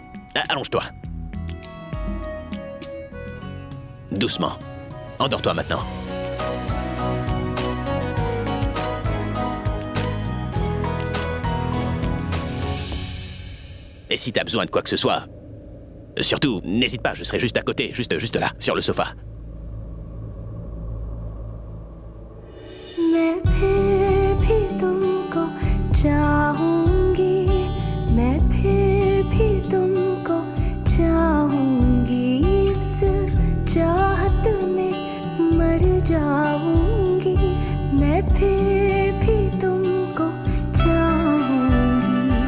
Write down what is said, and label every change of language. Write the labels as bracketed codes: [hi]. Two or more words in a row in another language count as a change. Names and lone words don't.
[fr] Allonge-toi. Doucement. Endors-toi maintenant. Et si t'as besoin de quoi que ce soit, surtout, n'hésite pas, je serai juste à côté, juste là, sur le sofa. [hi] मैं फिर भी तुमको चाहूंगी मैं फिर भी तुमको चाहूंगी इस चाहत में मर जाऊंगी मैं फिर भी तुमको चाहूंगी